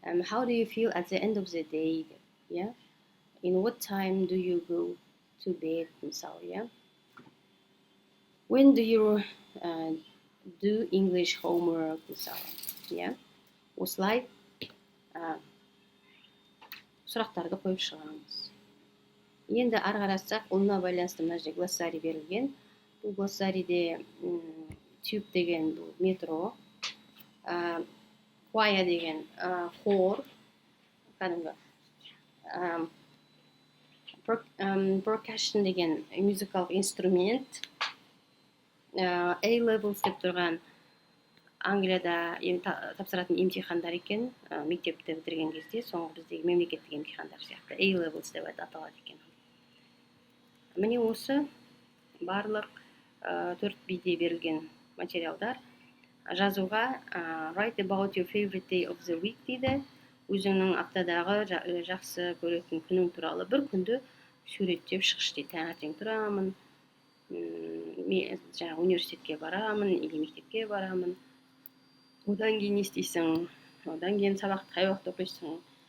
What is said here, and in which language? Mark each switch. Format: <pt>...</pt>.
<en>How do you feel at the end of the day? In what time do you go to bed?</en> <kk>мысалы.</kk> <en>When do you do English homework?</en> <kk>мысалы. Осылай сұрақтарды қойып шығамыз. Енді ары қарасақ, онына байланысты мына жерде глоссарий берілген. Бұл глоссарийде tube деген бұл метро, choir деген хор, кәдімгі percussion деген музыкалық инструмент, A-levels деп тұрған Англияда тапсыратын емтихандар екен, мектепті бітірген кезде, соңғы біздегі мемлекеттік емтихандар сияқты A-levels деп аталады екен. Міне осы барлық 4 биде берілген материалдар. Жазуға</kk> <en>write about your favorite day of the week</en> <kk>дейді. Өзіңнің аптадағы жақсы көретін күнің туралы бір күнді суреттеп шықшы дейді. Таңертең тұрамын, жаңағы университетке барамын, или мектепке барамын. Одан кейін не істейсің? Одан кейін сабақты қай уақытта оқисың?</kk>